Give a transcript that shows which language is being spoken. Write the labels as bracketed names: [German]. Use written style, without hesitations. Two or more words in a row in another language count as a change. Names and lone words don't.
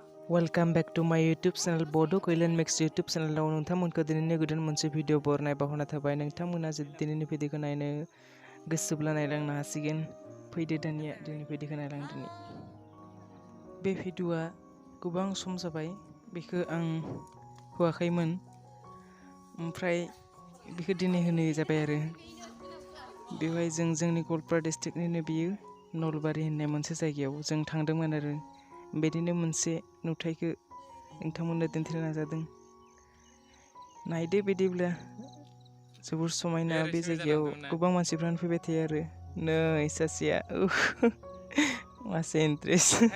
[English] Welcome back to my YouTube channel Bodo Kalyanmix YouTube channel [Bodo] आव नोंथांमोनखौ दिनैनि गोदान मोनसे भिडिअ बरनाय बावहरना थाबाय नोंथांमोना जुदि दिनैनि भिडिअखौ नायनो गोसोब्ला नायलांनो हासिगोन फैदो दानिया दिनै भिडिअखौ नायलांदोनि बे भिडिअआ गोबां सम जाबाय बेखौ आं होआखैमोन ओमफ्राय बेखौ दिनै होनाय जाबाय आरो बेवहाय जोंनि गवालपारा डिस्ट्रिक्टनिनो बियो नलबारि होननाय मोनसे जायगायाव जों थांदोंमोन आरो बेदिनो मोनसे नुथायखौ नोंथांमोननो दिन्थिनो नाजादों नायदो बिदिब्ला जोबोर समायना बे जायगायाव गोबां मानसिफ्रानो फैबाय थायो आरो नै सासेया मासे इन्ट्रेस्ट